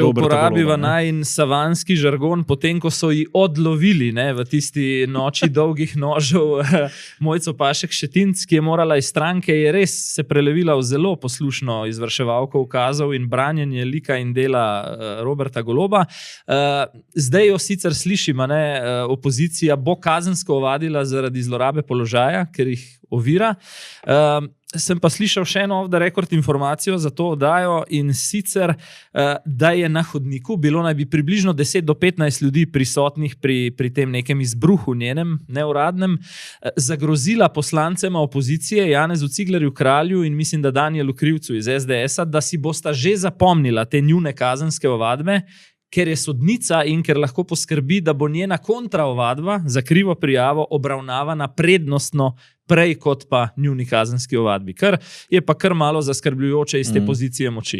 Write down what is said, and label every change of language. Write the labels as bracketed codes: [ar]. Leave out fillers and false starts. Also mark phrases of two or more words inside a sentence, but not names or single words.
[sl] Če uporabiva najin savanski žargon, potem, ko so ji odlovili v tisti noči dolgih nožev Mojco Pašek Šetinc, ki je morala iz stranke, je res se prelevila v zelo poslušno izvrševalko ukazov in branjenje lika in dela Roberta Goloba. Zdaj jo sicer slišim, opozicija bo kazensko ovadila zaradi zlorabe položaja, ker jih ovira. Sem pa slišal še eno [en] off the record [sl] informacijo za to oddajo in sicer, da je na hodniku bilo naj bi približno 10 do 15 ljudi prisotnih pri tem nekem izbruhu njenem, neuradnem, zagrozila poslancema opozicije Janezu Ciglerju Kralju in mislim, da Danijelu Krivcu iz SDS-a, da si bosta že zapomnila te njune kazenske ovadbe, ker je sodnica in ker lahko poskrbi, da bo njena kontraovadba za krivo prijavo obravnavana prednostno prej kot pa njuni kazenski ovadbi, kar je pa kar malo zaskrbljujoče iz te pozicije moči.